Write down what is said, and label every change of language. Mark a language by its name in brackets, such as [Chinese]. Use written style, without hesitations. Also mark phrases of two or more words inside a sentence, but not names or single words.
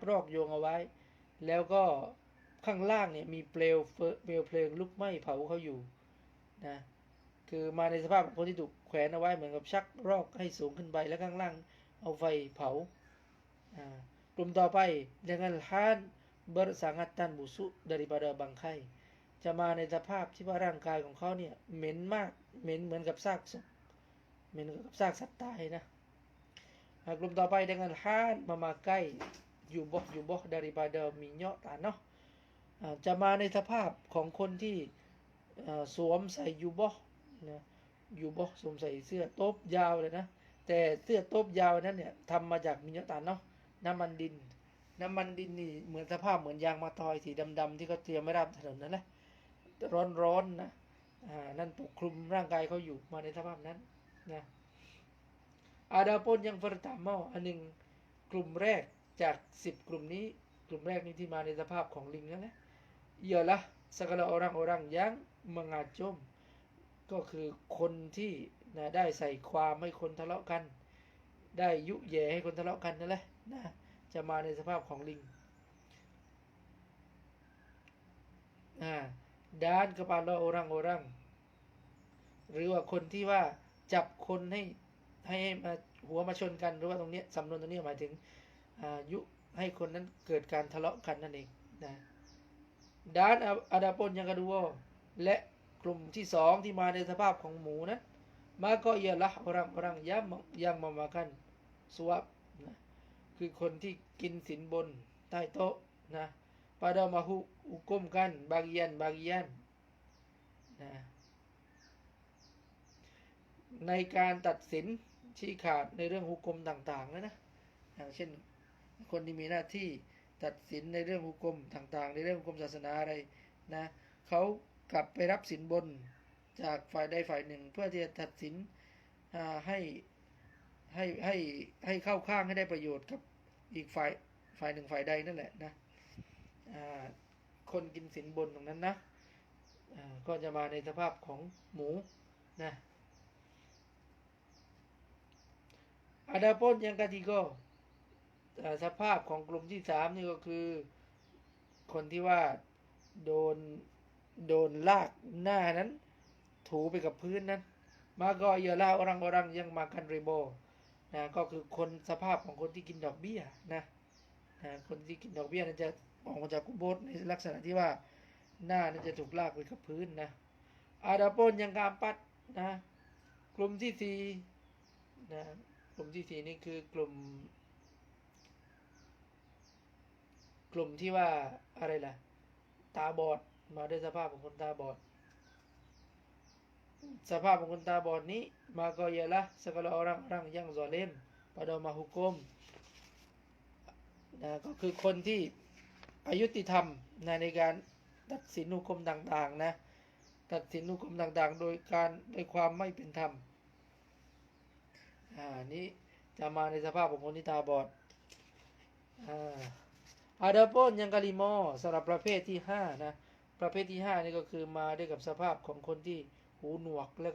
[Thai] รอกโยงเอาไว้แล้วก็ข้างล่างเนี่ยมีเปลวเพลิงลุกไหม้เผาเขาอยู่นะคือมาในสภาพของคนที่ถูกแขวนเอาไว้เหมือนกับชักรอกให้สูงขึ้นไปแล้วข้างล่างเอาไฟเผากลุ่มต่อไป [Malay] dengan hal bersangatan busuk daripada bangkai [Thai] จะมาในสภาพที่ว่าร่างกายของเขาเนี่ยเหม็นมากเหม็นเหมือนกับซากศพเหม็นกับซากสัตว์ตายนะกลุ่มต่อไป [Malay] dengan hal memakai jubah daripada minyak tanah [Thai] จะมาในสภาพ ของคนที่สวมใส่ยูบอนะยูบอสวมใส่เสื้อโต๊บยาวเลยนะแต่เสื้อโต๊บยาวนั้นเนี่ยทำมาจากมิญญาตานเนาะ น้ำมันดินนี่เหมือนสภาพเหมือนยางมะตอยสีดำๆที่เขาเตรียมไว้ราบถนนนั่นแหละร้อนนะนั่นป กคลุมร่างกายเขาอยู่มาในสภาพนั้นนะ [Malay] Adapun yang pertama [Thai] อันหนึ่งกลุ่มแรกจาก10กลุ่มนี้กลุ่มแรกนี้ที่มาในสภาพของลิงนั่นแหละ [Malay] ialah segala orang-orang yang mengacung [Thai] ก็คือคนที่ได้ใส่ความให้คนทะเลาะกันได้ยุแย่ให้คนทะเลาะกันนั่นแหละนะจะมาในสภาพของลิง [Malay] dan kepala orang-orang [Thai] หรือว่าคนที่ว่าจับคนให้มาหัวมาชนกัน หรือว่าตรงนี้สำนวนตรงนี้หมายถึงยุให้คนนั้นเกิดการทะเลาะกันนั่นเองนะ [Malay] dan adapun yang kedua [Thai] และกลุ่มที่สองที่มาในสภาพของหมูนั้น [Malay] maka ialah orang-orang yang memakan suap [Thai] นะคือคนที่กินสินบนใต้โต๊ะนะ [Malay] pada menghukumkan bagian-bagian [Thai] นะ ในการตัดสินชี้ขาดในเรื่องหุกมต่างๆนะอย่างเช่นคนที่มีหน้าที่ตัดสินในเรื่องหุกมต่างๆในเรื่องหุกมศาสนาอะไรนะเขากลับไปรับสินบนจากฝ่ายใดฝ่ายหนึ่งเพื่อที่จะตัดสิน ให้เข้าข้างให้ได้ประโยชน์กับอีกฝ่ายหนึ่งฝ่ายใดนั่นแหละนะคนกินสินบนตรงนั้นนะก็จะมาในสภาพของหมูนะ [Malay] Adapun yang ketiga [Thai] สภาพของกลุ่มที่3นี่ก็คือคนที่ว่าโดนลากหน้านั้นถู ไปกับพื้นนั้นมาก็เยอะแล้ว [Malay] orang-orang yang makan riba [Thai] นะก็คือคนสภาพของคนที่กินดอกเบี้ยนะคนที่กินดอกเบี้ยนั้นจะออกมาจากกุโบสในลักษณะที่ว่าหน้านั้นจะถูกลากไปกับพื้นนะ [Malay] Adapun yang keempat [Thai] นะกลุ่มที่4นะกลุ่มที่4นี่คือกลุ่ มที่ว่าอะไรล่ะตาบอดมาด้วยสภาพของคนตาบอดสภาพของคนตาบอดนี้มาก็ [Malay] ialah segala orang-orang yang zalim pada menghukum [Thai] นะก็คือคนที่อยุติธรรมในการตัดสินหุกมต่างๆนะตัดสินหุกมต่างๆโดยความไม่เป็นธรรม นี้จะมาในสภาพของคนที่ตาบอด [Malay] Adapun yang kelima [Thai] สำหรับประเภทที่5นะประเภทที่5นี่ก็คือมาด้วยกับสภาพของคนที่หูหนวกแล้ว